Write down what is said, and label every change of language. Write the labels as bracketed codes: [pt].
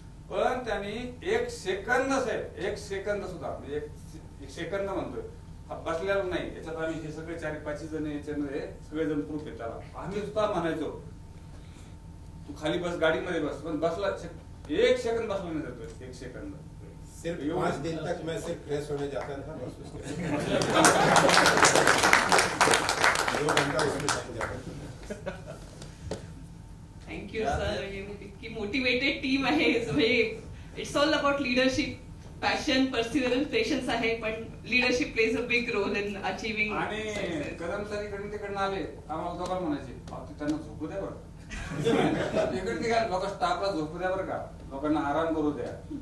[mr] पण त्यांनी 1 सेकंद साहेब 1 सेकंद सुद्धा म्हणजे 1 सेकंद म्हणतोय बसलेला नाही. याच्यात आम्ही हे सगळे 4-5 जण याच्यामध्ये सगळेजण प्रूफ आहेत त्याला. आम्ही सुद्धा म्हणायचो तू खाली बस, गाडीमध्ये बस, पण बसला 1 सेकंद बसला नाही जातोय. 1 सेकंद [hi] सिर्फ 5 दिन तक मैं सिर्फ फ्रेश होने जाता था बस, उसके 2 घंटा उसमें टाइम जाता. [mr] Thank you sir. इतकी मोटिवेटेड टीम आहे. [en] it's all about leadership, passion, perseverance, patience [mr] आहे, पण [en] Leadership plays a big role in achieving. [mr] आणि कदम सर इकडून तिकडनं आले, आम्हाला दोघांना म्हणायचे त्यांना झोपू द्या बरं. इकडून तिकडे लोक स्टाफला झोपू द्या बरं का, लोकांना आराम करू द्या.